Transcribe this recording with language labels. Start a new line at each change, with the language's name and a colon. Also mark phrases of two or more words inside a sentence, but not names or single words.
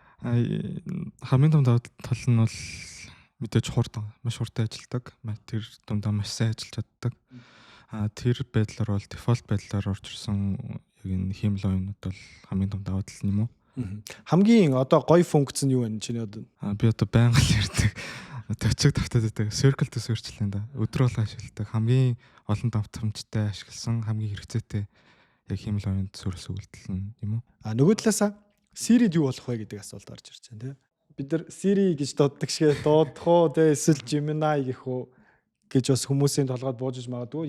Mongolian: Хамгийн том давуу тал нь бол мэдээж маш хурдан ажилладаг. Тэр дундаа маш сайн ажиллаж чаддаг. Тэр байдлаар бол дефолт байдлаар орж ирсэн яг энэ хиймэл оюунууд бол хамгийн том давуу тал юм уу? Хамгийн одоо гоё функц нь юу вэ? Чиний одоо би одоо байнга л ярьдаг. Төчөг тавтаад байдаг. Circle to search л энэ да. Өдрөө л ашигладаг. Хамгийн олон давтамжтай ашигласан хамгийн хэрэгцээтэй яг хиймэл оюунд суурилсан үйлдэл нь юм уу? Нөгөө талаасаа Siri-д юу болох вэ гэдэг асуулт гарч ирж байна тий. Бид нар Siri гэж дууддаг шиг дуудах уу тий эсвэл Gemini гэх үү гэж бас хүмүүсийн толгойд буужиж магадгүй.